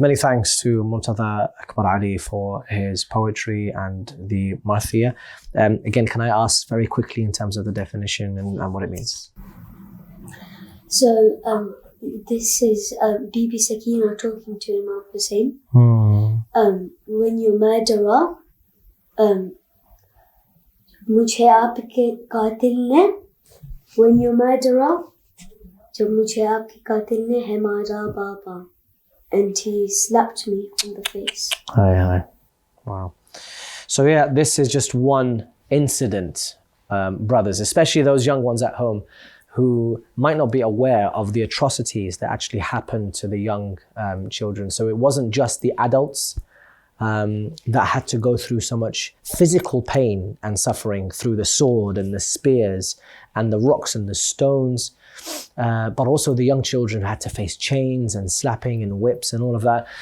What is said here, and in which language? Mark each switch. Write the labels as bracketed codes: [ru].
[en] Many thanks to Murtada Akbar Ali for his poetry and the marthiyah. Again, can I ask very quickly in terms of the definition and what it means? So, this is Bibi Sakina talking to Imam Hussein. When your murderer, [ur] مجھے آپ کے قاتل نے، [en] when your murderer، [ur] جب مجھے آپ کے قاتل نے ہے مارا بابا، [en] and he slapped me on the face. Hi. Wow. So yeah, this is just one incident, brothers, especially those young ones at home who might not be aware of the atrocities that actually happened to the young children. So it wasn't just the adults that had to go through so much physical pain and suffering through the sword and the spears and the rocks and the stones, but also the young children had to face chains and slapping and whips and all of that.